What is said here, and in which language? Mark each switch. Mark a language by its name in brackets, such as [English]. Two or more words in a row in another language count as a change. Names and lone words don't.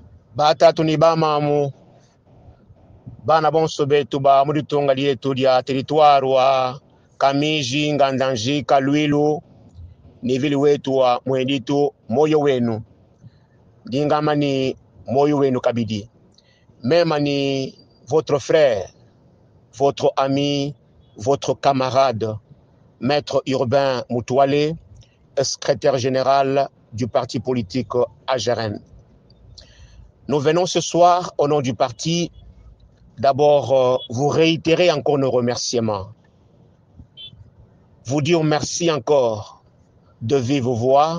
[Luba-Lulua] Bata tuniba mamu bana bonso betu ba muri tonga lietu dia territoire wa Kamiji, Ngandanjika, Lwilu ni vili wetu wa Mwenditu moyo wenu dingama ni moyo wenu kabidi même ni [French] votre frère, votre ami, votre camarade Maître Urbain Moutoualé, secrétaire général du parti politique AGRN. Nous venons ce soir au nom du parti d'abord vous réitérer encore nos remerciements, vous dire merci encore de vive voix.